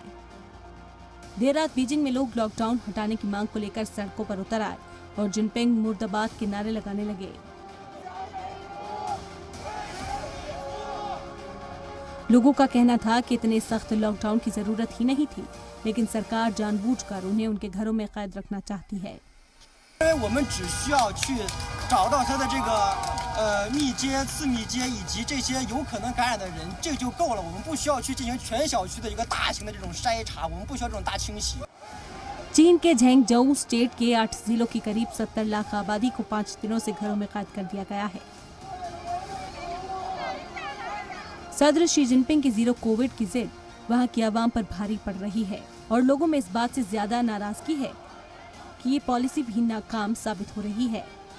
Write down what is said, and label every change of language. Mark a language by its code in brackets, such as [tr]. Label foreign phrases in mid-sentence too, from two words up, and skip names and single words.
[hi] देर रात बीजिंग में लोग लॉकडाउन हटाने की मांग को लेकर सड़कों पर उतर आए और जिनपिंग मुर्दाबाद के नारे लगाने लगे। लोगों का कहना था कि इतने सख्त लॉकडाउन की जरूरत ही नहीं थी, लेकिन सरकार जानबूझकर उन्हें उनके घरों में कैद रखना चाहती है। [zh] 我们只需要去找到他的这个密接、次密接以及这些有可能感染的人，这就够了。我们不需要去进行全小区的一个大型的这种筛查，我们不需要这种大清洗。 [hi] चीन के झेंगजोउ स्टेट के 8 जिलों की करीब 70 लाख आबादी को 5 दिनों से घरों में कैद कर दिया गया है। सदर शी जिनपिंग की जीरो कोविड की जिद वहां की आवाम पर भारी पड़ रही है और लोगों में इस बात से ज्यादा नाराजगी है कि ये पॉलिसी भी नाकाम साबित हो रही है।